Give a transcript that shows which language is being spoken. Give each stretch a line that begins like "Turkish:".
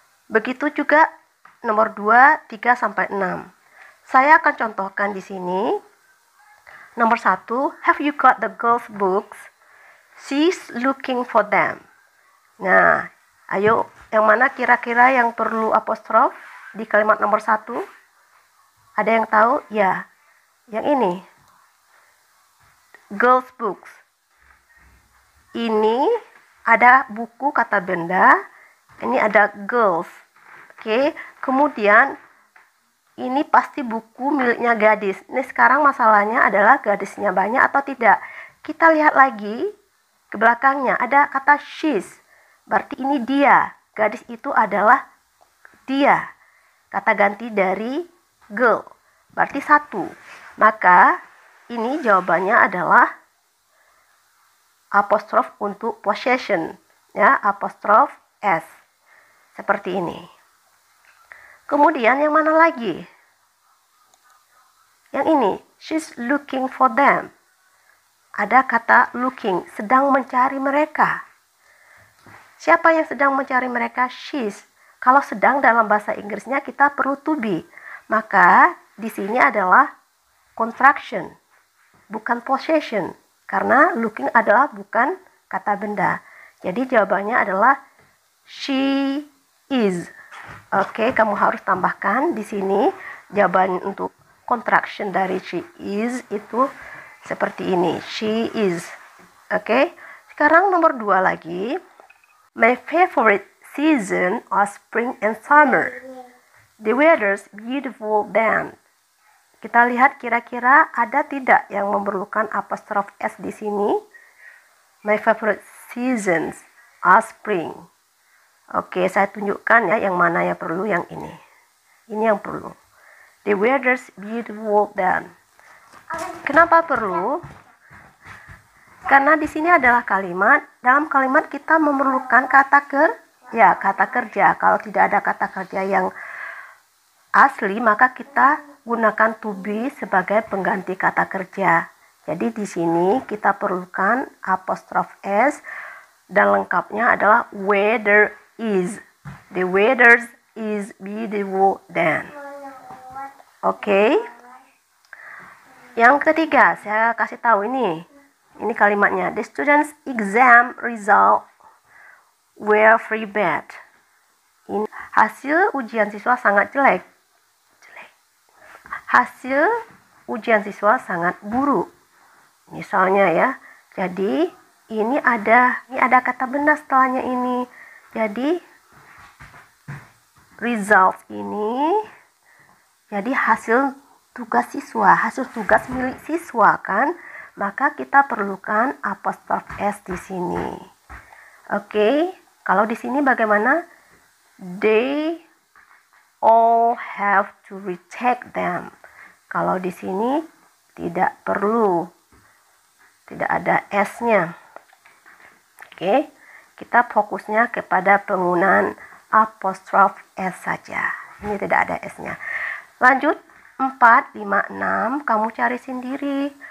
Indonesian: Begitu juga nomor 2, 3, sampai 6. Saya akan contohkan di sini.
English: Nomor 1, have you got the girls' books? She's looking for them.
Indonesian: Nah, ayo, yang mana kira-kira yang perlu apostrof di kalimat nomor 1? Ada yang tahu? Ya, yang ini. Girls' books. Ini ada buku kata benda, ini ada girls. Oke, kemudian ini pasti buku miliknya gadis. Ini sekarang masalahnya adalah gadisnya banyak atau tidak. Kita lihat lagi ke belakangnya, ada kata she's. Berarti ini dia. Gadis itu adalah dia. Kata ganti dari girl. Berarti 1. Maka ini jawabannya adalah apostrof untuk possession. Ya, apostrof s. Seperti ini. Kemudian yang mana lagi? Yang ini,
English: she's looking for them.
Indonesian: Ada kata looking, sedang mencari mereka. Siapa yang sedang mencari mereka? She's. Kalau sedang dalam bahasa Inggrisnya kita perlu to be. Maka di sini adalah contraction, bukan possession. Karena looking adalah bukan kata benda. Jadi jawabannya adalah she is. Oke, kamu harus tambahkan di sini jawaban untuk contraction dari she is itu seperti ini. She is. Oke. Sekarang nomor 2 lagi.
English: My favorite season are spring and summer. The weather's beautiful then.
Indonesian: Kita lihat kira-kira ada tidak yang memerlukan apostrof S di sini.
English: My favorite seasons are spring.
Indonesian: Oke, saya tunjukkan ya yang mana yang perlu, yang ini. Ini yang perlu.
English: The weather's beautiful then.
Indonesian: Kenapa perlu? Karena di sini adalah kalimat. Dalam kalimat kita memerlukan kata kerja. Kalau tidak ada kata kerja yang asli, maka kita gunakan to be sebagai pengganti kata kerja. Jadi di sini kita perlukan apostrof S dan lengkapnya adalah weather is.
English: The weather is beautiful then. Oke.
Indonesian: Yang ketiga, saya kasih tahu ini. Ini kalimatnya.
English: The students' exam result were very bad.
Indonesian: Ini hasil ujian siswa sangat jelek. Hasil ujian siswa sangat buruk. Misalnya ya. Jadi ini ada kata benda setelahnya ini. Jadi result ini jadi hasil tugas siswa, hasil tugas milik siswa kan? Maka kita perlukan apostrof S di sini. Oke, kalau di sini bagaimana?
English: They all have to retake them.
Indonesian: Kalau di sini tidak perlu, tidak ada S-nya. Oke, kita fokusnya kepada penggunaan apostrof S saja. Ini tidak ada S-nya. Lanjut, 4, 5, 6, kamu cari sendiri.